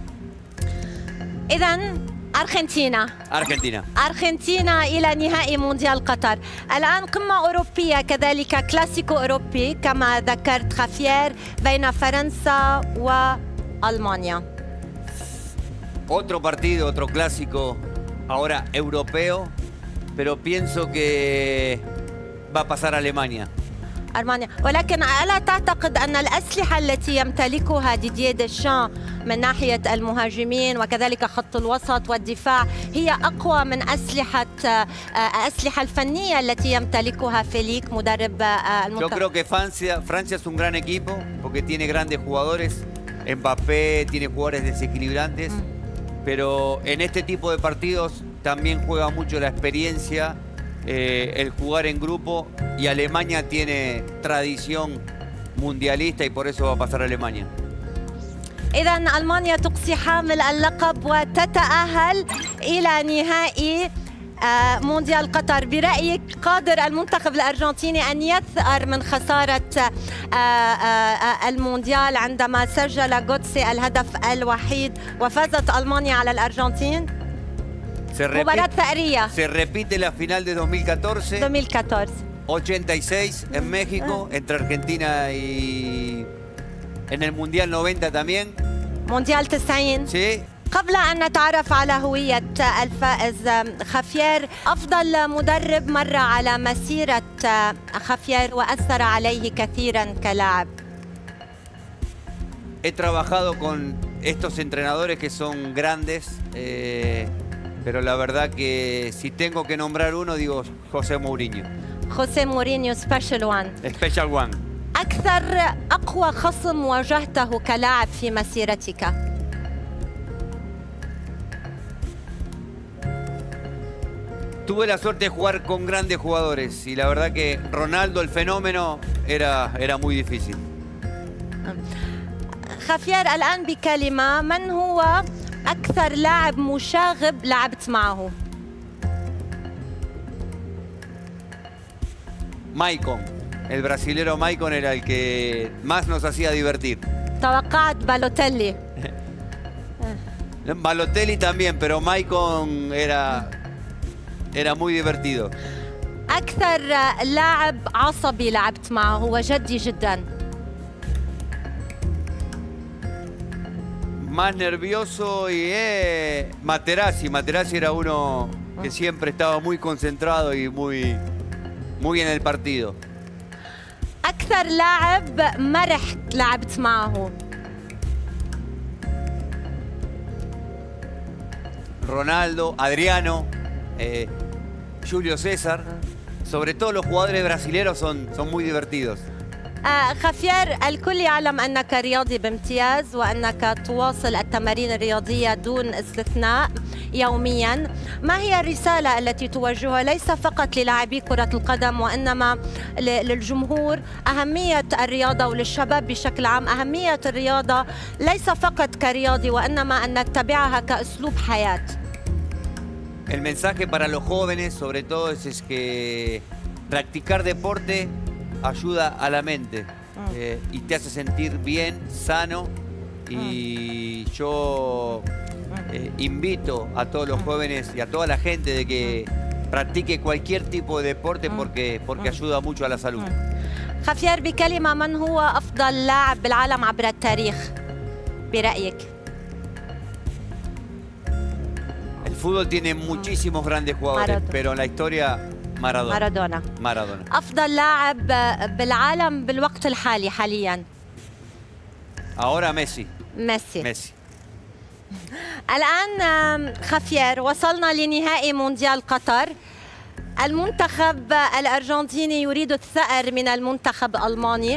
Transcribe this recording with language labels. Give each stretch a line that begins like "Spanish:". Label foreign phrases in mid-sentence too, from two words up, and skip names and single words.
Arabic: إذن أرجنتينا إلى نهائي مونديال قطر. الآن قمة أوروبية كذلك كلاسيكو أوروبي كما ذكرت خافير بين فرنسا وألمانيا.
Spanish: Otro partido, otro clásico, ahora europeo, pero pienso que va a pasar a Alemania.
Arabic: ألمانيا، ولكن ألا تعتقد أن الأسلحة التي يمتلكها ديدييه ديشان من ناحية المهاجمين وكذلك خط الوسط والدفاع هي أقوى من أسلحة الفنية التي يمتلكها فيليك مدرب المنتخب؟
Spanish: Yo creo que Francia es un gran equipo porque tiene grandes jugadores. Mbappé tiene jugadores desequilibrantes, pero en este tipo de partidos también juega mucho la experiencia, el jugar en grupo, y Alemania tiene tradición mundialista y por eso va a pasar a Alemania.
Arabic: إذن ألمانيا تقصي حامل اللقب وتتأهل إلى نهائي مونديال قطر. برأيك قادر المنتخب الأرجنتيني أن يثأر من خسارة المونديال عندما سجل جوتسي الهدف الوحيد وفازت ألمانيا على الأرجنتين؟ مباراة ثأرية.
Spanish: Se repite la final de 2014. 86 en México, entre Argentina y en el Mundial 90 también.
Arabic: مونديال 90.
Spanish: Sí.
Arabic: قبل أن نتعرف على هوية الفائز خافير، أفضل مدرب مر على مسيرة خافير وأثر عليه كثيرا كلاعب.
Spanish: He trabajado con estos entrenadores que son grandes. pero la verdad que si tengo que nombrar uno, digo José Mourinho.
Arabic: خوسيه مورينيو
English: Special One. Special One.
Arabic: أكثر أقوى خصم واجهته كلاعب في مسيرتك؟
Spanish: Tuve la suerte de jugar con grandes jugadores y la verdad que Ronaldo, el fenómeno, era muy difícil.
Arabic: خافير الآن بكلمة، من هو أكثر لاعب مشاغب لعبت معه؟
Spanish: Maicon, el brasilero Maicon era el que más nos hacía divertir.
Arabic: توقعت بالوتيلي.
Spanish: Balotelli también, pero Maicon era muy divertido.
Arabic: أكثر لاعب عصبي لعبت معه، هو جدي جدا.
Spanish: Más nervioso y Materazzi. Materazzi era uno que siempre estaba muy concentrado y muy en el partido.
Arabic: أكثر لاعب مرح لعبت معه؟
Spanish: Ronaldo, Adriano, Julio César. Sobre todo los jugadores brasileños son muy divertidos.
Arabic: خافير، الكل يعلم أنك رياضي بامتياز وأنك تواصل التمارين الرياضية دون استثناء يومياً. ما هي الرسالة التي توجهها ليس فقط للاعبي كرة القدم وإنما للجمهور؟ أهمية الرياضة وللشباب بشكل عام، أهمية الرياضة ليس فقط كرياضي وإنما أن نتبعها كأسلوب حياة.
Spanish: El mensaje para los jóvenes sobre todo es que practicar deporte ayuda a la mente y te hace sentir bien, sano, y yo invito a todos los jóvenes y a toda la gente de que practique cualquier tipo de deporte porque ayuda mucho a la salud.
Arabic: خافير بكلمة، من هو أفضل لاعب بالعالم عبر التاريخ برأيك؟
Spanish: El fútbol tiene muchísimos grandes jugadores, pero en la historia
Arabic: مارادونا. أفضل لاعب بالعالم بالوقت الحالي حالياً؟
Spanish: Ahora Messi.
Arabic: ميسي. الآن خافير، وصلنا لنهائي مونديال قطر. المنتخب الأرجنتيني يريد الثأر من المنتخب الألماني.